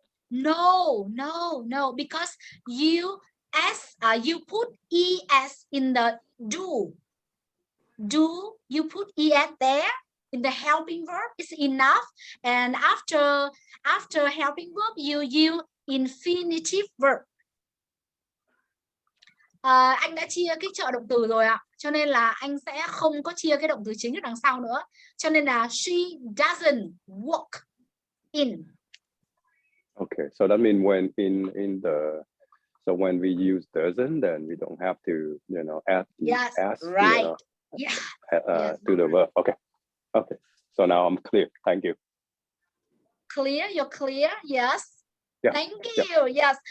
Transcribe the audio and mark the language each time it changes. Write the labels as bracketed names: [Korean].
[English] No, because you put es in the do. You put es there in the helping verb is enough, and after helping verb you use infinitive verb. [Vietnamese] Anh đã chia cái trợ động từ rồi ạ, cho nên là anh sẽ không có chia cái động từ chính ở đằng sau nữa, cho nên là [English] she doesn't walk in. Okay, so that means when we use doesn't, then we don't have to, add yes, as, right. Yeah. Yes, to the verb. Okay. So now I'm clear. Thank you. Clear? You're clear? Yes. Yeah. Thank you. Yeah. Yes.